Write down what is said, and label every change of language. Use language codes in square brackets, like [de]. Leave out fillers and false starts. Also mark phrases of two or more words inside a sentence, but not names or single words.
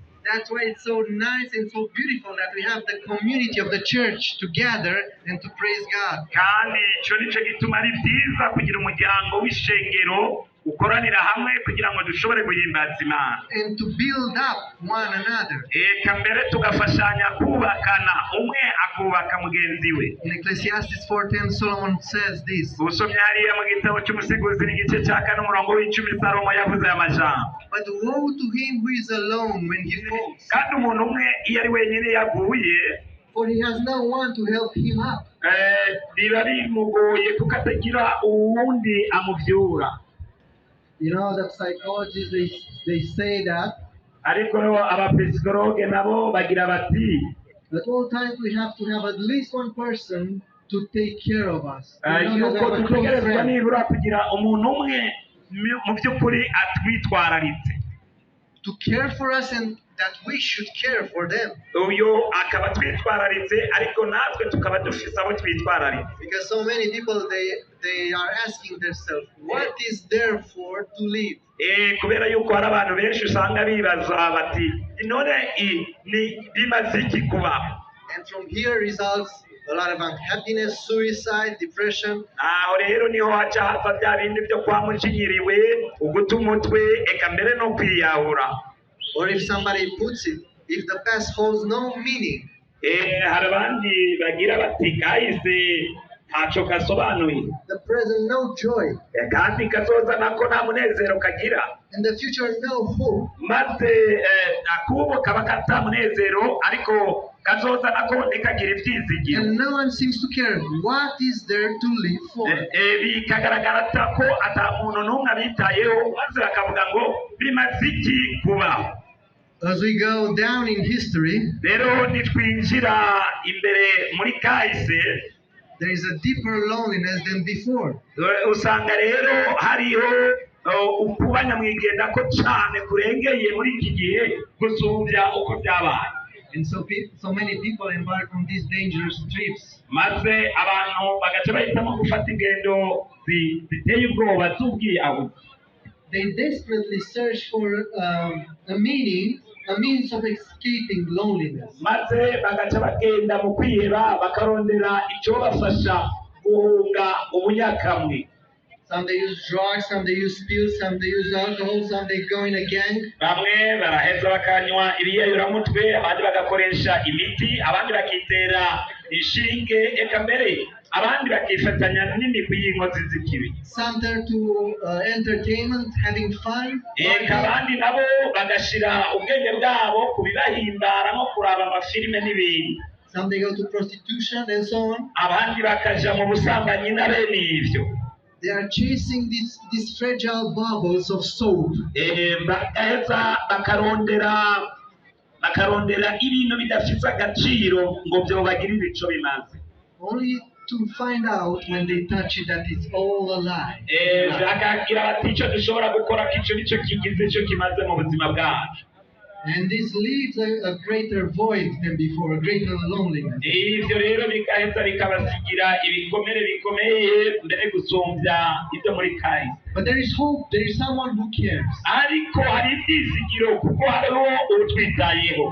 [en] That's why it's so nice and so beautiful that we have the community of the church to gather and to praise God. [rn] kandi icyo nicyo gituma ari byiza kugira umuryango w'ishengero ukoranira hamwe kugira ngo dushobore guhimbaza Imana [en] and to build up one another. [rn] eka mbere tugafashanya kubakana umwe akubaka mugenzi we. [en] In Ecclesiastes 4:10, Solomon says this. [rn] usomye hariya mu gitabo cy'umusigizi n'igice cya kane umurongo w'icumi Salomo yavuze aya majambo. [en] But woe to him who is alone when he falls, [rn] kandi umuntu umwe iyo ari wenyine yaguye [en] for he has no one to help him up. [rn] biba bimugoye kuko atagira uwundi amuvyura. [en] You know that psychologists they say that [rn] ariko abapsikologe nabo bagira bati [en] at all times we have to have at least one person to take care of us. [rn] yuko dutegerezwa nibura kugira umuntu umwe mu by'ukuri atwitwararitse, [en] to care for us and that we should care for them. [rn] uyo akaba twitwararitse ariko natwe tukaba dufise abo twitwararitse. [en] Because so many people they are asking themselves, what is there for to live? [rn] kubera yuko hari abantu benshi usanga bibaza bati none ni bimaze iki kubaho. [en] And from here results a lot of unhappiness, suicide, depression. [rn] aho rero niho haca hava bya bindi byo kwamucinyiriwe uguta umutwe eka mbere no kwiyahura. [en] Or if somebody puts it, if the past holds no meaning, [rn] hari abandi bagira bati kahise ntacyo gasobanuye, [en] the present no joy, [rn] kandi kazoza nako nta munezero kagira, [en] and the future no hope. [rn] maze akubo kaba kata munezero ariko kazoza nako nikagira ibyizigiro. [en] And no one seems to care what is there to live for. [rn] bikagaragara ko ata muntu n'umwe abitayeho, maze bakavuga ngo bimaze iki kubaho. [en] As we go down in history, [rn] rero nitwinjira imbere muri kahise, [en] there is a deeper loneliness than before. [rn] usanga rero hariho ukuba nyamwigenda ko cyane kurengeye muri iki gihe gusumbya uko byabaye. [en] And so many people embark on these dangerous trips. [rn] maze abantu bagaca bahitamo gufata ingendo ziteye ubwoba z'ubwiyahuzi. [en] They desperately search for a means of escaping loneliness. [rn] maze bagaca bagenda mu kwiheba bakarondera icyo bafasha guhunga ubunyakamwe. [en] Some they use drugs, some they use pills, some they use alcohol, some they go in a gang. [rn] bamwe baraheza bakanywa ibiyayuramutwe, abandi bagakoresha imiti, abandi bakitera inshinge, eka mbere abandi bakifatanya n'imigwi y'inkozi z'ikibi. [en] Some turn to entertainment, having fun. [rn] eka abandi nabo bagashira ubwenge bwabo ku bibahimbara nko kuraba amafilime n'ibindi. [en] Some they go to prostitution and so on. [rn] abandi bakaja mu busambanyi na bene ivyo. [en] They are chasing these fragile bubbles of soap. [rn] bagaheza bakarondera ibintu bidafite agaciro ngo byo bagirire ico bimaze. [en] Only to find out when they touch it that it's all a lie. [rn] bakagira bati icyo dushobora gukora ko icyo nicyo kigize icyo kimaze mu buzima bwacu. [en] And this leaves a greater void than before, a greater loneliness. [rn] ivyo rero bigaheza bikabasigira ibikomere bikomeye mbere gusumbya ibyo muri kahise. [en] But there is hope, there is someone who cares. [rn] ariko hari ibyizigiro kuko hariho utwitayeho.